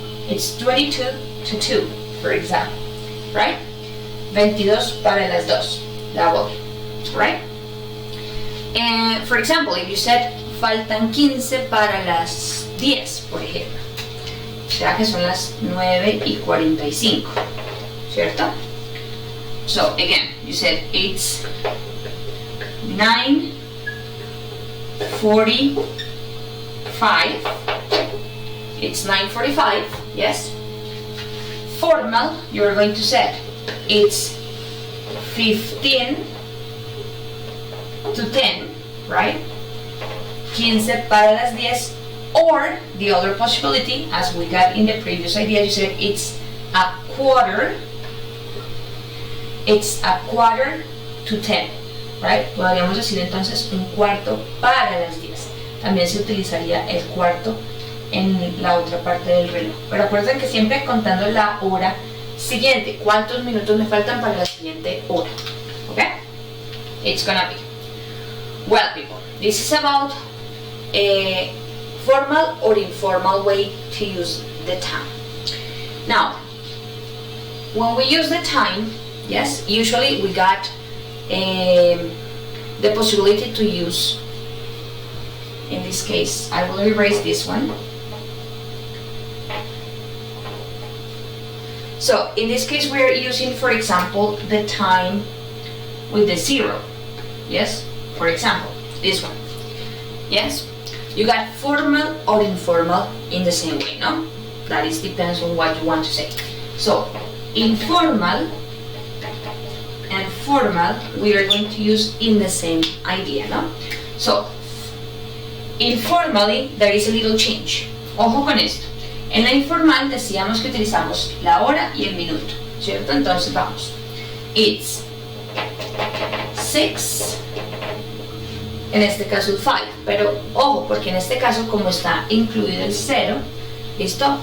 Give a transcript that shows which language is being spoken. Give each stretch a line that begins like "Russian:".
English: It's 22 to 2, for example, right?
Spanish: 22 para las 2,
English: that will be, right? And for example, if you said
Spanish: faltan 15 para las 10, por ejemplo, o sea que son las 9:45, ¿cierto?
English: So again, you said it's 9:45. It's 9:45, yes. Formal, you're going to say it's 15 to 10, right?
Spanish: 15 para las 10,
English: or the other possibility, as we got in the previous idea, you said it's a quarter to 10, right?
Spanish: Podríamos decir entonces un cuarto para las 10. También se utilizaría el cuarto en la otra parte del reloj. Pero acuérdense que siempre contando la hora siguiente, cuántos minutos me faltan para la siguiente hora.
English: Okay? It's gonna be. Well, people, this is about a formal or informal way to use the time. Now, when we use the time, yes, usually we got the possibility to use, in this case, I will erase this one. So, in this case, we are using, for example, the time with the 0, yes? For example, this one, yes? You got formal or informal in the same way, no? That is depends on what you want to say. So, informal and formal, we are going to use in the same idea, no? So, informally, there is a little change.
Spanish: Ojo con esto. En la informal decíamos que utilizamos la hora y el minuto, ¿cierto? Entonces vamos.
English: It's 6,
Spanish: en este caso el 5, pero ojo, porque en este caso como está incluido el 0, ¿Listo?